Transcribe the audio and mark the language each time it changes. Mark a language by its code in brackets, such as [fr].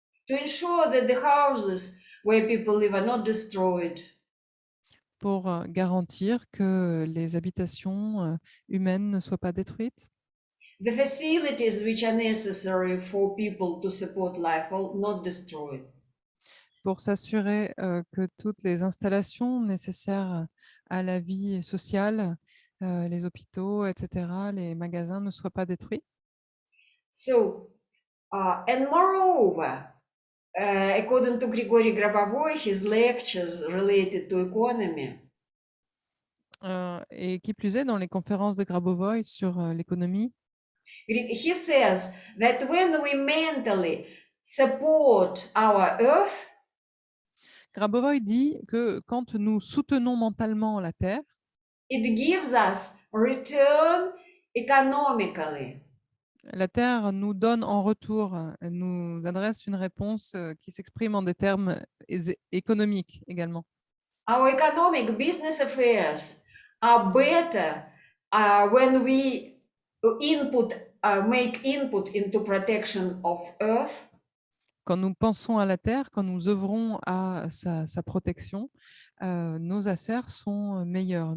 [en] to ensure that the houses where people live are not destroyed, [fr] pour garantir que les habitations humaines ne soient pas détruites, [en] the facilities which are necessary for people to support life are not destroyed. [fr] pour s'assurer que toutes les installations nécessaires à la vie sociale, les hôpitaux, etc., les magasins ne soient pas détruits. [en] So, and moreover, according to Grigory Grabovoy, his lectures related to economy, [fr] Et qui plus est, dans les conférences de Grabovoi sur l'économie, [en] he says that when we mentally support our earth, [fr] Grabovoi dit que quand nous soutenons mentalement la Terre, [en] it gives us return economically. [fr] la Terre nous donne en retour, nous adresse une réponse qui s'exprime en des termes économiques également. [en] Our economic business affairs are better when we make input into protection of earth, [fr] Quand nous pensons à la Terre, quand nous œuvrons à sa protection, nos affaires sont meilleures.